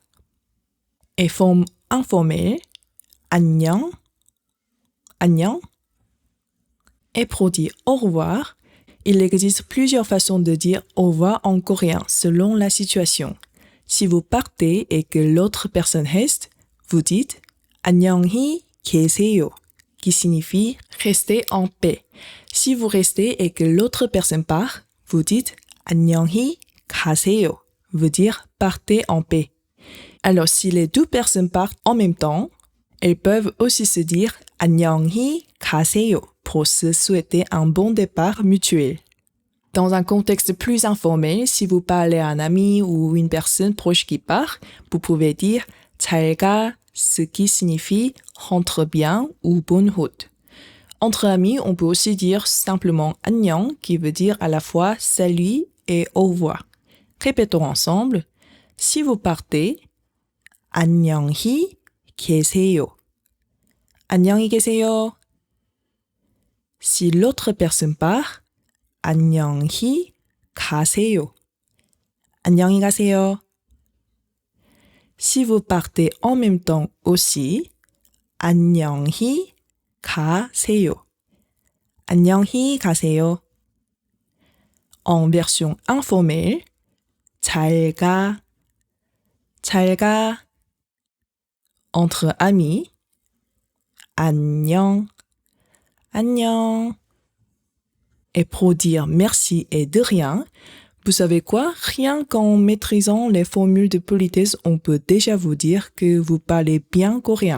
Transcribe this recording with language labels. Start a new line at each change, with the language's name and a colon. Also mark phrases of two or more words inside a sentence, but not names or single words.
French: Et forme informelle.
Korean: 안녕. 안녕.
French: Et pour dire au revoir, il existe plusieurs façons de dire au revoir en coréen selon la situation. Si vous partez et que l'autre personne reste, vous dites
Korean: 안녕히 계세요,
French: qui signifie rester en paix. Si vous restez et que l'autre personne part, vous dites
Korean: 안녕히 가세요,
French: veut dire partez en paix. Alors si les deux personnes partent en même temps, elles peuvent aussi se dire
Korean: 안녕히 가세요
French: pour se souhaiter un bon départ mutuel. Dans un contexte plus informel, si vous parlez à un ami ou une personne proche qui part, vous pouvez dire
Korean: 잘 가,
French: ce qui signifie rentre bien ou bonne route. Entre amis, on peut aussi dire simplement 안녕, qui veut dire à la fois salut et au revoir. Répétons ensemble. Si vous partez,
Korean: 안녕히 계세요. 안녕히 계세요.
French: Si l'autre personne part,
Korean: 안녕히 가세요. 안녕히 가세요.
French: Si vous partez en même temps aussi,
Korean: 안녕히 가세요. 안녕히 가세요.
French: En version informelle,
Korean: 잘 가, 잘 가.
French: Entre amis,
Korean: 안녕, 안녕.
French: Et pour dire merci et de rien, vous savez quoi? Rien qu'en maîtrisant les formules de politesse, on peut déjà vous dire que vous parlez bien coréen.